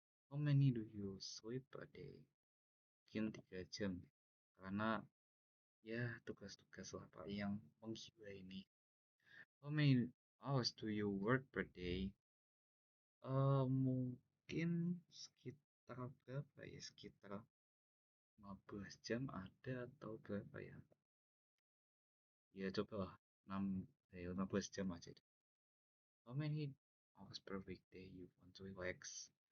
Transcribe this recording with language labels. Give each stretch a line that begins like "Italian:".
English: How many do you sleep per day?
Indonesian: Mungkin 3 jam, karena ya tugas-tugas lah Pak yang menggila ini.
English: How many hours do you work per day?
Indonesian: Mungkin sekitar berapa ya? Sekitar 15 jam ada atau berapa ya? Ya coba lah 15 jam aja.
English: How many hours per weekday you want to relax?